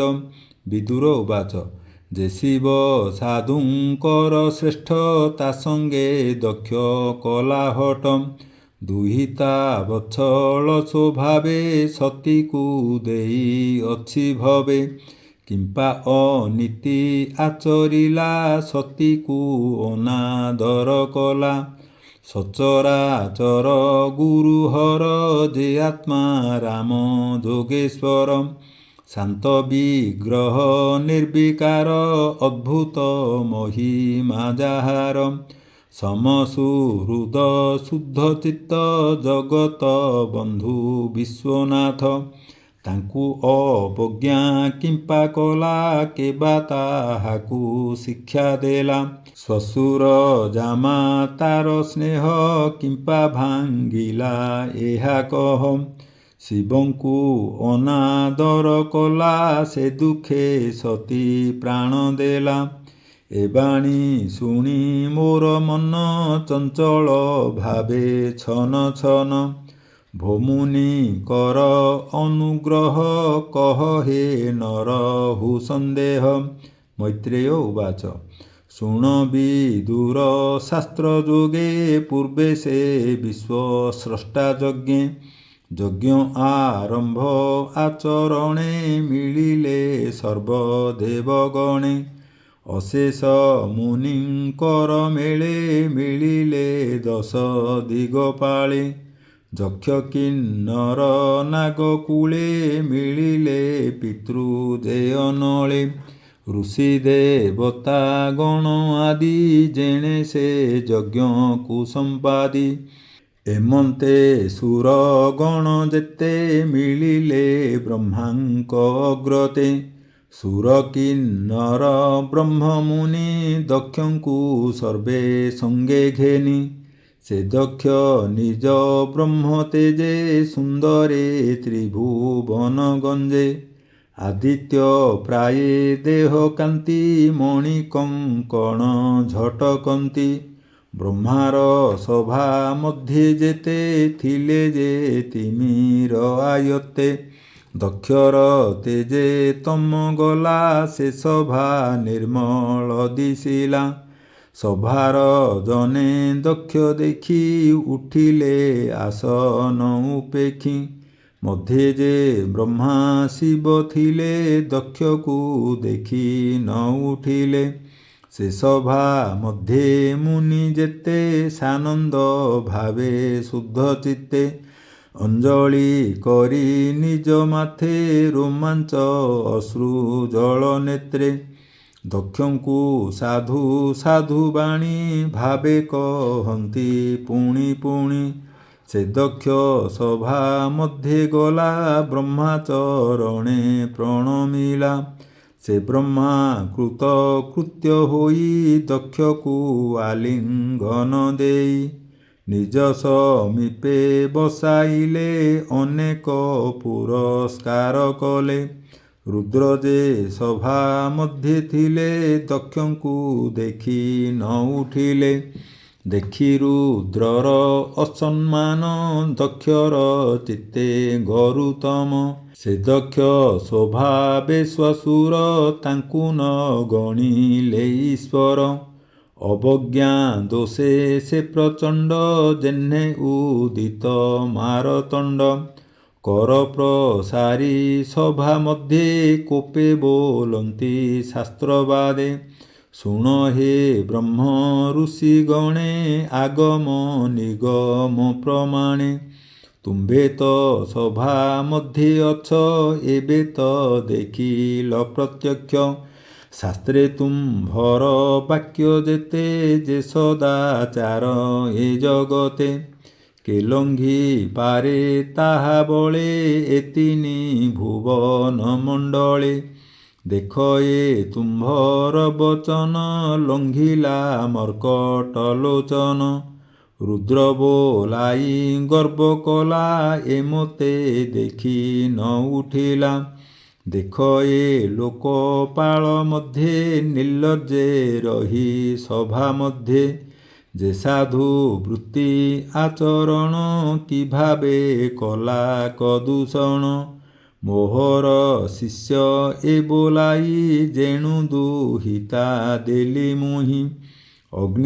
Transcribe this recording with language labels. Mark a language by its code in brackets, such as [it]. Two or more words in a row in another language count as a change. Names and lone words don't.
[or] ବିଦୁର ଉବାଚ ଯେ ଶିବ ସାଧୁଙ୍କର ଶ୍ରେଷ୍ଠ ତା ସଙ୍ଗେ ଦକ୍ଷ କଲାହଟ ଦୁହିତା ବତ୍ସଳ ସ୍ୱଭାବେ ସତୀକୁ ଦେଇ ଅଛି ଭବେ କିମ୍ପା ଅନୀତି ଆଚରିଲା ସତୀକୁ ଅନାଦର କଲା ସଚରାଚର ଗୁରୁହର ଯେ ଆତ୍ମା ରାମ ଯୋଗେଶ୍ୱର ଶାନ୍ତ ବିଗ୍ରହ ନିର୍ବିକାର ଅଦ୍ଭୁତ ମହିମା ଯାହାର ସମସୁହୃଦ ଶୁଦ୍ଧ ଚିତ୍ତ ଜଗତ ବନ୍ଧୁ ବିଶ୍ୱନାଥ ତାଙ୍କୁ ଅବଜ୍ଞା କିମ୍ପା କଲା କେବା ତାହାକୁ ଶିକ୍ଷା ଦେଲା ଶ୍ୱଶୁର ଜାମା ତାର ସ୍ନେହ କିମ୍ପା ଭାଙ୍ଗିଲା ଏହା କହ ଶିବଙ୍କୁ ଅନାଦର କଲା ସେ ଦୁଖେ ସତୀ ପ୍ରାଣ ଦେଲା ଏବାଣୀ ଶୁଣି ମୋର ମନ ଚଞ୍ଚଳ ଭାବେ ଛନ ଛନ ଭୋମୁନି କର ଅନୁଗ୍ରହ କହ ହେ ନରହୁ ସନ୍ଦେହ। ମୈତ୍ରେୟ ଉବାଚ ଶୁଣ ବିଦୁର ଶାସ୍ତ୍ର ଯୋଗେ ପୂର୍ବେ ସେ ବିଶ୍ୱ ସ୍ରଷ୍ଟା ଯଜ୍ଞେ ଯଜ୍ଞ ଆରମ୍ଭ ଆଚରଣେ ମିଳିଲେ ସର୍ବଦେବଗଣେ ଅଶେଷ ମୁନିଙ୍କର ମେଳେ ମିଳିଲେ ଦଶ ଦିଗପାଳେ ଯକ୍ଷ କିନ୍ନର ନାଗକୂଳେ ମିଳିଲେ ପିତୃଜେୟନଳେ ଋଷି ଦେବତା ଗଣ ଆଦି ଯେଣେ ସେ ଯଜ୍ଞ କୁସମ୍ପାଦି ଏମନ୍ତେ ସୁର ଗଣ ଯେତେ ମିଳିଲେ ବ୍ରହ୍ମାଙ୍କ ଅଗ୍ରତେ ସୁର କିନ୍ନର ବ୍ରହ୍ମ ମୁନି ଦକ୍ଷଙ୍କୁ ସର୍ବେ ସଙ୍ଗେ ଘେନି ସେ ଦକ୍ଷ ନିଜ ବ୍ରହ୍ମ ତେଜେ ସୁନ୍ଦରେ ତ୍ରିଭୁବନ ଗଞ୍ଜେ ଆଦିତ୍ୟ ପ୍ରାୟେ ଦେହ କାନ୍ତି ମଣି କଙ୍କଣ ଝଟକନ୍ତି ବ୍ରହ୍ମାର ସଭା ମଧ୍ୟେ ଯେତେ ଥିଲେ ଯେ ତିମିର ଆୟତ୍ତେ ଦକ୍ଷର ତେଜେ ତମ ଗଲା ସେ ସଭା ନିର୍ମଳ ଦିଶିଲା ସଭାର ଜନେ ଦକ୍ଷ ଦେଖି ଉଠିଲେ ଆସନ ଉପେକ୍ଷି ମଧ୍ୟେ ଯେ ବ୍ରହ୍ମା ଶିବ ଥିଲେ ଦକ୍ଷ କୋ ଦେଖି ନ ଉଠିଲେ ସେ ସଭା ମଧ୍ୟେ ମୁନି ଯେତେ ସାନନ୍ଦ ଭାବେ ଶୁଦ୍ଧ ଚିତ୍ତେ ଅଞ୍ଜଳି କରି ନିଜ ମାଥେ ରୋମାଞ୍ଚ ଅଶ୍ରୁ ଜଳ ନେତ୍ରେ ଦକ୍ଷଙ୍କୁ ସାଧୁ ସାଧୁ ବାଣୀ ଭାବେ କହନ୍ତି ପୁଣି ପୁଣି ସେ ଦକ୍ଷ ସଭା ମଧ୍ୟେ ଗଲା ବ୍ରହ୍ମାଚରଣେ ପ୍ରଣମିଲା ସେ ବ୍ରହ୍ମା କୃତ କୃତ୍ୟ ହୋଇ ଦକ୍ଷକୁ ଆଲିଙ୍ଗନ ଦେଇ ନିଜ ସମୀପେ ବସାଇଲେ ଅନେକ ପୁରସ୍କାର କଲେ ରୁଦ୍ର ଯେ ସଭା ମଧ୍ୟେ ଥିଲେ ଦକ୍ଷଙ୍କୁ ଦେଖି ନ ଉଠିଲେ ଦେଖି ରୁଦ୍ରର ଅସମ୍ମାନ ଦକ୍ଷର ଚିତ୍ତେ ଗରୁତମ ସେ ଦକ୍ଷ ସ୍ୱଭାବେ ଶ୍ୱଶୁର ତାଙ୍କୁ ନ ଗଣିଲେ ଈଶ୍ୱର ଅବଜ୍ଞା ଦୋଷେ ସେ ପ୍ରଚଣ୍ଡ ଯେହ୍ନେ ଉଦିତ ମାର୍ତ୍ତଣ୍ଡ କର ପ୍ରସାରି ସଭା ମଧ୍ୟେ କୋପେ ବୋଲନ୍ତି ଶାସ୍ତ୍ରବାଦେ ଶୁଣ ହେ ବ୍ରହ୍ମ ଋଷି ଗଣେ ଆଗମ ନିଗମ ପ୍ରମାଣେ ତୁମ୍ଭେ ତ ସଭା ମଧ୍ୟେ ଅଛ ଏବେ ତ ଦେଖିଲ ପ୍ରତ୍ୟକ୍ଷ ଶାସ୍ତ୍ରେ ତୁମ୍ଭର ବାକ୍ୟ ଯେତେ ଯେ ସଦାଚାର ଏ ଜଗତେ କେଲଙ୍ଘି ପାରେ ତାହା ବଳେ ଏତିନି ଭୁବନ ମଣ୍ଡଳେ ଦେଖ ଏ ତୁମ୍ଭର ବଚନ ଲଙ୍ଘିଲା ମର୍କଟ ଲୋଚନ ରୁଦ୍ର ବୋଲାଇ ଗର୍ବ କଲା ଏମନ୍ତେ ଦେଖି ନ ଉଠିଲା ଦେଖ ଏ ଲୋକପାଳ ମଧ୍ୟେ ନିର୍ଲଜ୍ଜେ ରହି ସଭା ମଧ୍ୟେ ଯେ ସାଧୁ ବୃତ୍ତି ଆଚରଣ କି ଭାବେ କଲା କଦୂଷଣ ମୋହର ଶିଷ୍ୟ ଏ ବୋଲାଇ ଯେଣୁ ଦୁହିତା ଦେଲି ମୁହିଁ ଅଗ୍ନି